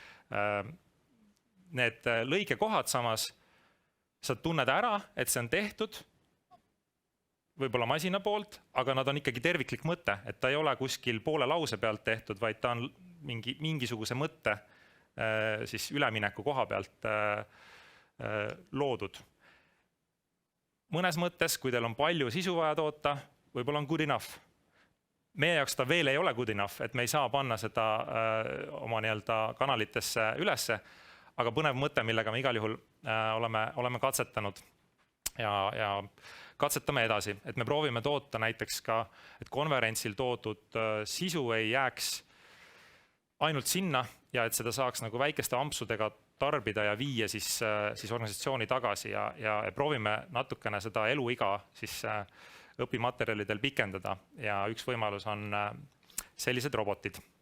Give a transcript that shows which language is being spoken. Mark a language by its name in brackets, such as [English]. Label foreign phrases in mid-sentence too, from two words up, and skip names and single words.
[Estonian] Need lõikekohad samas, sa tunned ära, et see on tehtud, võib-olla masina poolt, aga nad on ikkagi terviklik mõte, et ta ei ole kuskil poole lause pealt tehtud, vaid ta on mingisuguse mõtte siis ülemineku koha pealt loodud. Mõnes mõttes, kui teil on palju sisu vaja toota, võib-olla on [English] good enough. [Estonian] Meie jaoks ta veel ei ole [English] good enough, [Estonian] et me ei saa panna seda oma kanalitesse ülesse, aga põnev mõte, millega me igal juhul oleme katsetanud ja katsetame edasi, et me proovime toota näiteks ka, et konverentsil toodud sisu ei jääks ainult sinna ja et seda saaks nagu väikeste ampsudega tarbida ja viia siis organisatsiooni tagasi ja proovime natukene seda eluiga siis õpimaterjalidel pikendada ja üks võimalus on sellised robotid.